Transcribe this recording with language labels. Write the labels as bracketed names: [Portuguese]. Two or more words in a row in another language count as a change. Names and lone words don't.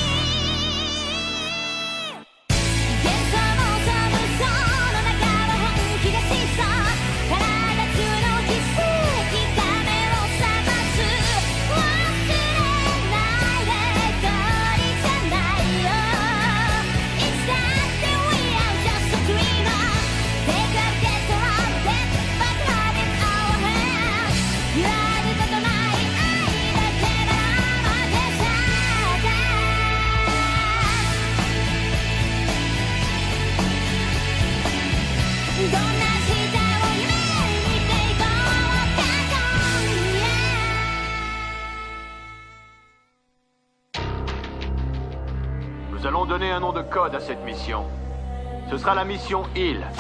[Japanese] 幻想も寒そうの中は本気がしそう体中の奇跡が目を覚ます忘れないで一人じゃないよいつだって [English] We are just a dreamer Take a get around it But having our hands [Japanese] 揺らぐことない愛だけばらまけさどんな明日を夢見ていこうか [French] Nous allons donner un nom de code à cette mission. Ce sera la mission Hill.